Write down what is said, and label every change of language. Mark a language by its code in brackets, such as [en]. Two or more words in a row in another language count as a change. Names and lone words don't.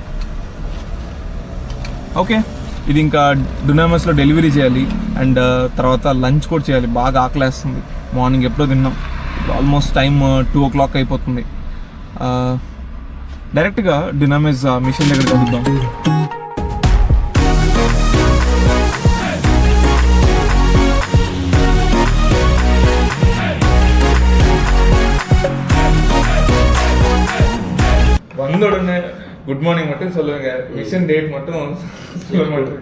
[te] ఓకే, ఇది ఇంకా డునామెస్లో డెలివరీ చేయాలి అండ్ తర్వాత లంచ్ కూడా చేయాలి. బాగా ఆకలేస్తుంది. మార్నింగ్ ఎప్పుడో తిన్నాం. [en] almost time 2 o'clock [te] అయిపోతుంది. డైరెక్ట్గా డునామెస్ మిషన్ దగ్గర కలుద్దాం. [ta] வந்தோடனே [en] good morning [ta] மட்டும் சொல்லுங்க, [en] mission date [ta] மட்டும் சொல்ல மாட்டேன்.